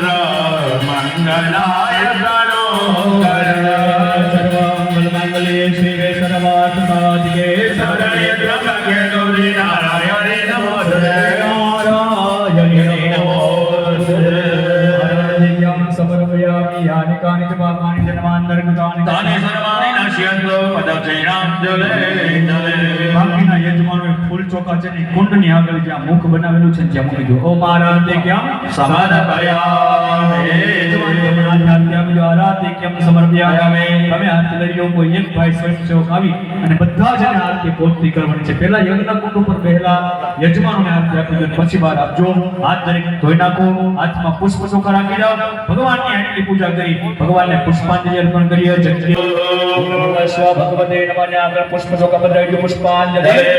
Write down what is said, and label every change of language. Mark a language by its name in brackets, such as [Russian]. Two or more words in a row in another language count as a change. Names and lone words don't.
[Sanskrit] मंगलाय गणोकर सर्वमंगल मंगले शिवे सर्वार्थ साधिके शरण्ये त्र्यंबके गौरी नारायणे नमोस्तुते नारायणे नमोस्तुते समर्पयामि यानि कानि च पापानि जन्मान्तर्गतानि तानि सर्वाणि नश्यन्तु पदचैनां जले जले [Gujarati] બાકીના યજમાનોએ ફૂલ ચોખા છે ને કુંડની આગળ જ્યાં મુખ બનાવેલું છે ત્યાં મૂકી દો ઓ મહારાજ ક્યાં સમર્પયામે યજમાન તમને આરાધ્ય ક્યાં સમર્પયામે તમે હાથ લઈ લો કોઈ એક ભાઈ સ્વયંસેવક આવી અને બધા જણે આરતી પૂર્તિ કરવાની છે પહેલા યજ્ઞ કુંડ ઉપર પહેલા યજમાનોને આરતી આપી દો પછી બહાર આપજો હાથ દરેક ધોઈ નાખો હાથમાં પુષ્પ ચોખા રાખી દો ભગવાનની આટલી પૂજા કરી ભગવાનને પુષ્પાંજલિ અર્પણ કરીએ જય સ્વ [Sanskrit] ભગવતે નમઃ [Gujarati] આગળ પુષ્પ ચોખા પધરાવી દો પુષ્પાંજલિ